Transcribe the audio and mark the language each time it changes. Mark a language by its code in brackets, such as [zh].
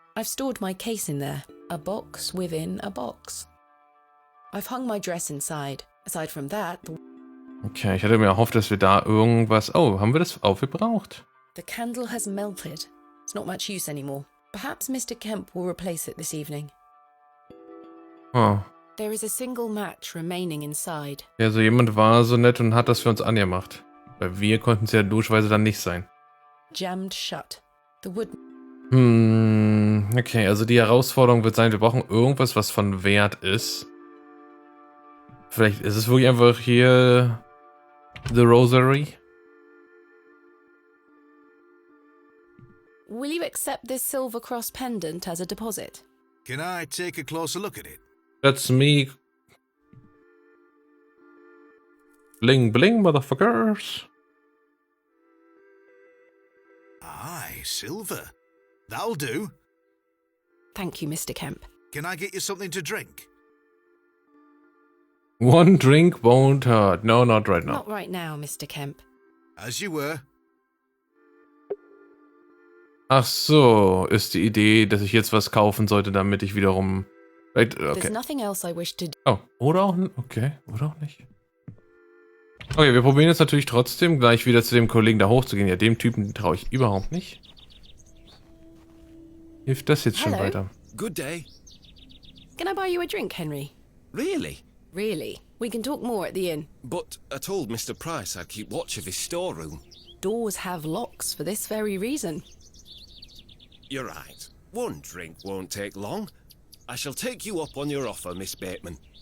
[en] I've stored my case in there. A box within a box. I've hung my dress inside. Aside from that... [de] Okay, ich hatte mir erhofft, dass wir da irgendwas... Oh, haben wir das aufgebraucht? [en] The candle has melted. It's not much use anymore. Perhaps Mr. Kemp will replace it this evening. Oh. There is a single match remaining inside. [de] Also jemand war so nett und hat das für uns angemacht. Weil wir konnten es ja logischerweise dann nicht sein. [en] Jammed shut. The wood... [de] Okay, also die Herausforderung wird sein, wir brauchen irgendwas, was von Wert ist. Vielleicht ist es wirklich einfach hier The Rosary. [en] Will you accept this silver cross pendant as a deposit? Can I take a closer look at it? That's me. Bling bling, motherfuckers. Aye, silver. That'll do. Thank you, Mr. Kemp. Can I get you something to drink? One drink won't hurt. No, not right now. Not right now, Mr. Kemp. As you were. [de] Ach so, ist die Idee, dass ich jetzt was kaufen sollte, damit ich wiederum... Okay. [en] There's nothing else I wish to do. [de] Oh, oder auch... Okay, oder auch nicht. Okay, wir probieren jetzt natürlich trotzdem gleich wieder zu dem Kollegen da hochzugehen. Ja, dem Typen traue ich überhaupt nicht. Hilft das jetzt schon weiter? [en] Good day. Can I buy you a drink, Henry? Really? Really? We can talk more at the inn. But I told Mr. Price I'd keep watch of his storeroom. Doors have locks for this very reason. You're right. One drink won't take long. I shall take you up on your offer, Miss Bateman.